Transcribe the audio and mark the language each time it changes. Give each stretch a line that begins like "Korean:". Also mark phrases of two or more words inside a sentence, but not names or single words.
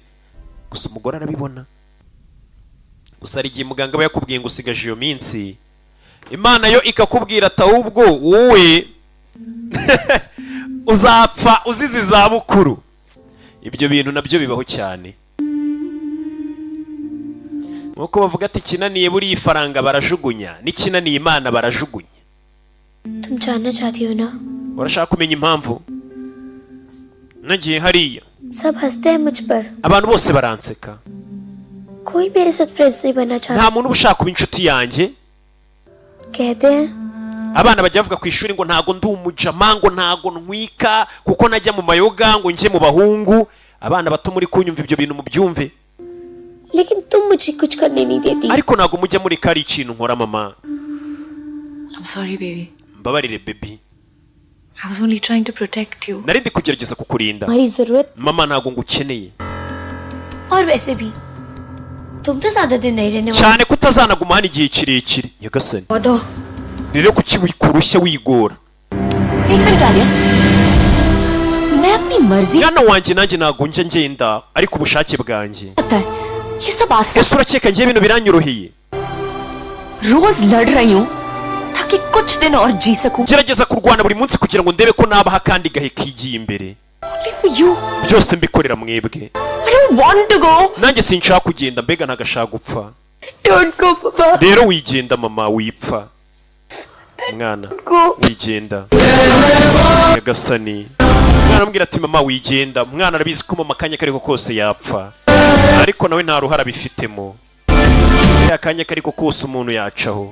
Kinyarwanda: Gusa umugore arabibona. Gusa ari igihe muganga aba yakubwiye ngo usigaje iyo minsi, Imana yo ikakubwira ati ahubwo wowe uzapfa uzize izabukuru. Ibyo bintu nabyo bibaho cyane. Nkuko bavuga ati kinaniye buri ifaranga barajugunya n'ikinaniye Imana barajugunya.
Hindi: तुम जानना चाहती हो ना?
Kinyarwanda: Urashaka kumenya impamvu? Nagiye hariya
Hindi: सब हंसते हैं मुझ पर.
Kinyarwanda: abantu bose baranseka.
Hindi: कोई मेरे साथ फ्रेंड्स नहीं बनना चाहता.
Kinyarwanda: Nta muntu ubashaka kuba inshuti yanjye.
Hindi: कहते हैं
Kinyarwanda: Abana bajya bavuga ku ishuri ngo ntago ndi umujama ngo ntago ntwika kuko najya mu mayoga ngo nje mu bahungu. Abana bato muri kunyumva ibyo bintu mu byumve.
Hindi: लेकिन तुम मुझे कुछ करने नहीं देती.
Kinyarwanda: Ariko ntago mujya muri kari ikintu nkora mama.
English: I'm sorry baby.
Kinyarwanda: Mbabarire baby.
English: I was only trying to protect you.
Kinyarwanda: Nari ndi kugerageza kukurinda.
Hindi: हमारी जरूरत.
Kinyarwanda: Mama ntago ngukeneye.
Hindi: और वैसे भी तुम तो ज्यादा दिन नहीं रहने वाले.
Kinyarwanda: Cyane kutazanaguma hano igihe kirekire. Nyagasani.
Hindi: वादो.
Kinyarwanda: Rero kuki wikurushya wigora.
Hindi: एक मिनट आलिया. मैं अपनी मर्जी
Kinyarwanda: Mwana wanjye nanjye ntago njya ngenda ariko ubushake bwanjye.
Hindi: ये सब आसान.
Kinyarwanda: Ese urakeka ngiye ibintu biranyoroheye?
Hindi: रोज लड़ रही हूँ ताकि कुछ दिन और जी सकूं.
Kinyarwanda: Gerageza kurwana buri munsi kugira ngo ndebe ko nabaha kandi gahe kigiye imbere.
English: Only for you.
Kinyarwanda: Byose mbikorera mwebwe.
English: I don't want to go.
Kinyarwanda: Nanjye sinshaka kugenda mbega ntagashaka gupfa.
English: Don't go, Papa.
Kinyarwanda: Rero wigenda mama wipfa. Mwana Go. wigenda. Nyagasani. Mwana ambwira ati mama wigenda. Mwana arabizi ko mama kanya kariko kose yapfa. Ariko nawe nta ruhara bifitemo. Ya kanya kariko kose umuntu yacaho.